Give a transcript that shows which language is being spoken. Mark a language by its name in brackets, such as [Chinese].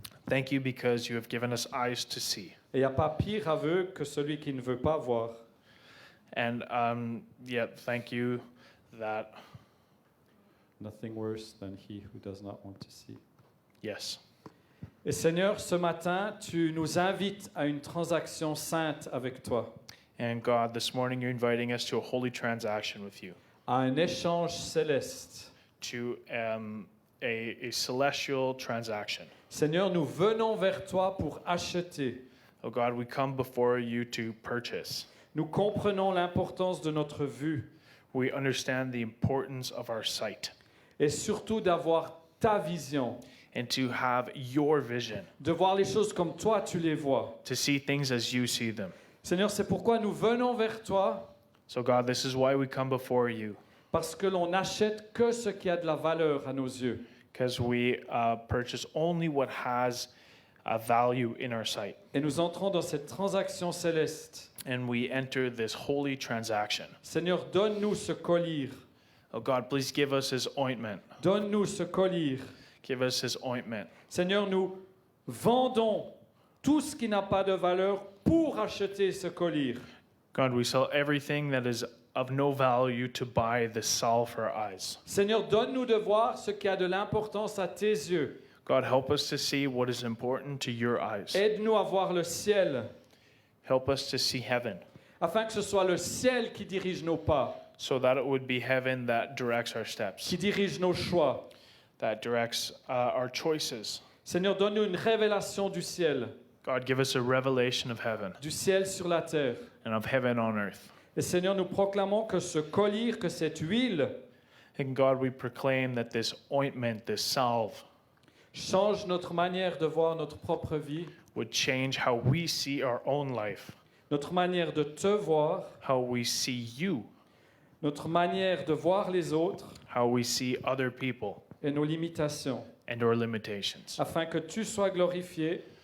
[English] Thank you because you have given us eyes to see. [French] Et il n'y a pas pire aveugle que celui qui ne veut pas voir. [English] And thank you that, Nothing worse than he who does not want to see. yes. [French] Et Seigneur, ce matin, tu nous invites à une transaction sainte avec toi, [English] And God, this morning you're inviting us to a holy transaction with you, [French] à un échange céleste. [English] to a celestial transaction. [French] Seigneur, nous venons vers toi pour acheter. [English] Oh God, we come before you to purchase. [French] Nous comprenons l'importance de notre vue [English] We understand the importance of our sight [French] et surtout d'avoir ta vision, [English] and to have your vision, [French] de voir les choses comme toi tu les vois. [English] to see things as you see them. [French] Seigneur, c'est pourquoi nous venons vers toi, [English] So God, this is why we come before you, [French] parce que l'on n'achète que ce qui a de la valeur à nos yeux. [English] because we purchase only what has a value in our sight. [French] Et nous entrons dans cette transaction céleste. [English] And we enter this holy transaction. [French] Seigneur, donne-nous ce collier. [English] Oh God, please give us his ointment. [French] Donne-nous ce collier. [English] Give us his ointment. [French] Seigneur, nous vendons tout ce qui n'a pas de valeur pour acheter ce collier. [English] God, we sell everything that is of no value to buy the salve for our eyes. [French] Seigneur, donne-nous de voir ce qui a de l'importance à tes yeux. [English] God, help us to see what is important to your eyes. [French] Aide-nous à voir le ciel, [English] Help us to see heaven, [French] afin que ce soit le ciel qui dirige nos pas, [English] so that it would be heaven that directs our steps, [French] qui dirige nos choix. [English] that directs our choices. [French] Seigneur, donne-nous une révélation du ciel, [English] God, give us a revelation of heaven [French] du ciel sur la terre. [English] and of heaven on earth. [French] Et Seigneur, nous proclamons que ce collier, que cette huile, [English] And God, we proclaim that this ointment, this salve, [French] change notre manière de voir notre propre vie, [English] would change how we see our own life, [French] notre manière de te voir, [English] how we see you, [French] notre manière de voir les autres [English] how we see other people, [French] et nos limitations, [English] and our limitations, [French] afin que tu sois glorifié,